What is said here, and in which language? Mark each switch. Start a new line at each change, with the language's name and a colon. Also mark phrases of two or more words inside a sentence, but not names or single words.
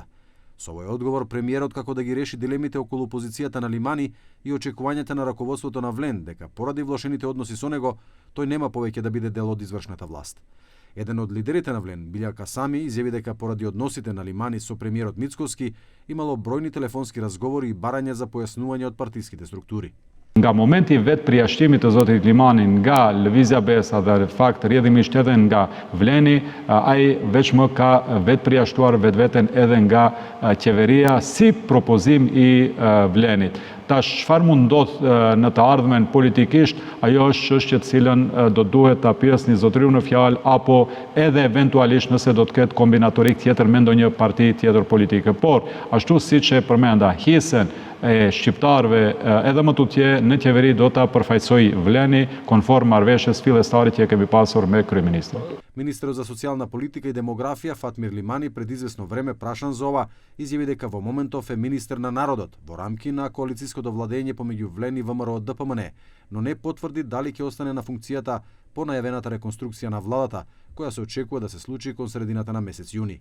Macedonian: Со овој одговор премиерот како да ги реши дилемите околу позицијата на Лимани и очекувањата на раководството на Влен дека поради влошените односи со него тој нема повеќе да биде дел од извршната власт. Еден од лидерите на Влен, Билјал Касами, изјави дека поради односите на Лимани со премиерот Мицкоски имало бројни телефонски разговори и барања за појаснување од партиските структури.
Albanian: Nga momenti vetë përjashtimi të zotit Limani nga Lëvizja Besa dhe fakt rrjedhimisht edhe nga Vleni, ai veç më ka vetë përjashtuar vetveten edhe nga qeveria si propozim i Vlenit. Tash çfarë mund ndodh në të ardhmen politikisht, ajo është çështje të cilën do duhet ta pyesni zotriu në fjalë apo edhe eventualisht nëse do të ketë kombinatorik tjetër me ndonjë parti tjetër politike. Por ashtu siç e përmenda, hisën e shqiptarëve edhe më tutje në qeveri do ta përfaqësoj Vleni konform marrëveshjes fillestare që e kemi pasur me kryeministrin.
Macedonian: Министерот за социјална политика и демографија Фатмир Лимани пред известно време прашан за ова изјави дека во моментов е министер на народот во рамки на коалициското владење помеѓу Влен и ВМРО ДПМН, но не потврди дали ќе остане на функцијата по најавената реконструкција на владата, која се очекува да се случи кон средината на месец јуни.